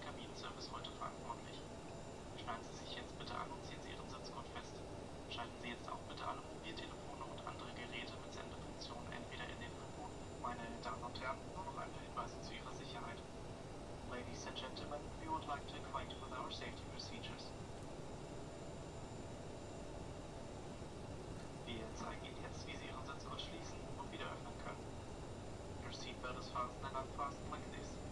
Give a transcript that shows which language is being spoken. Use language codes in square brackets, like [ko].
[de] Kabinenservice heute verantwortlich. Schneiden Sie sich jetzt bitte an und ziehen Sie Ihren Sitzgurt fest. Schalten Sie jetzt auch bitte alle Mobiltelefone und andere Geräte mit Sendefunktion entweder in den Flugmodus. Meine Damen und Herren, nur noch ein paar Hinweise zu Ihrer Sicherheit. [en] Ladies and gentlemen, we would like to acquaint you with our safety procedures. [de] Wir zeigen Ihnen jetzt, wie Sie Ihren Sitzgurt schließen und wieder öffnen können. [en] Your seatbelt is fastened and unfastened like this.